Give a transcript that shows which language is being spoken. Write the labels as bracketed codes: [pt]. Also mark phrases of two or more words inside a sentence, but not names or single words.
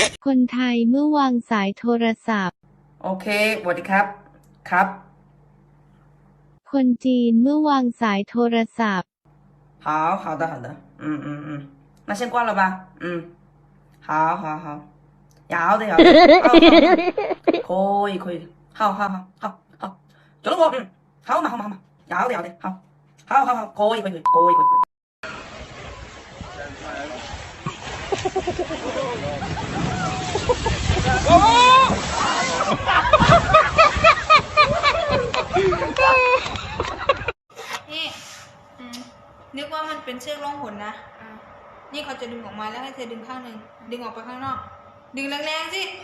[th] คนไทยเมื่อวางสายโทรศัพท์ โอเคสวัสดีครับครับ คนจีนเมื่อวางสายโทรศัพท์ [zh] 好的那先挂了吧好有的可以好就那个好嘛有的好可以 [th] นี่นึกว่ามันเป็นเชือกล่องหนนะนี่เขาจะดึงออกมาแล้วให้เธอดึงข้างหนึ่งดึงออกไปข้างนอกดึงแรงๆสิ